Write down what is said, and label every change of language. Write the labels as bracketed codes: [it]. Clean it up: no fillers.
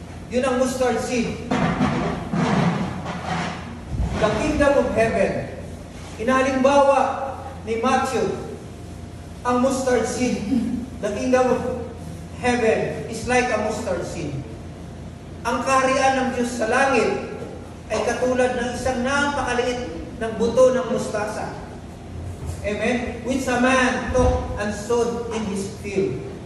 [tl] Yun ang mustard seed. [en] The kingdom of heaven. [tl] Inahalimbawa ni Matthew, ang mustard seed. [en] The kingdom of heaven is like a mustard seed. [tl] Ang kaharian ng Diyos sa langit ay katulad ng isang napakaliit ng buto ng mustasa. Amen? [en] Which a man took and sowed in his field.